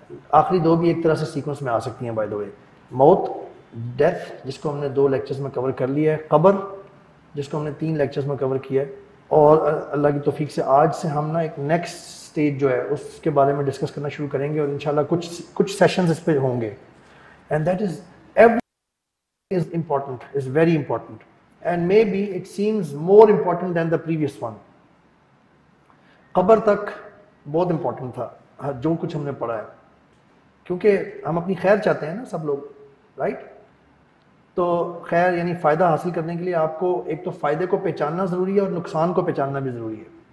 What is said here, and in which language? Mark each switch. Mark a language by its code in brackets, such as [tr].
[ur] آخری 2 بھی ایک طرح سے سیکوینس میں آ سکتی ہیں [en] By the way. [ur] موت، ڈیتھ، جس کو ہم نے 2 لیکچرز میں کور کر لیا ہے. قبر، جس کو ہم نے 3 لیکچرز میں کور کیا ہے. اور اللہ کی توفیق سے آج سے ہم نا ایک نیکسٹ سٹیج جو ہے اس کے بارے میں ڈسکس کرنا شروع کریں گے، اور انشاءاللہ کچھ سیشنز اس پہ ہوں گے. [en] And that is every is important, is very important, and maybe it seems more important than the previous one. [ur] قبر تک بہت امپورٹنٹ تھا جو کچھ ہم نے پڑھا ہے، کیونکہ ہم اپنی خیر چاہتے ہیں نا سب لوگ، رائٹ؟ تو خیر یعنی فائدہ حاصل کرنے کے لیے آپ کو ایک تو فائدے کو پہچاننا ضروری ہے اور نقصان کو پہچاننا بھی ضروری ہے.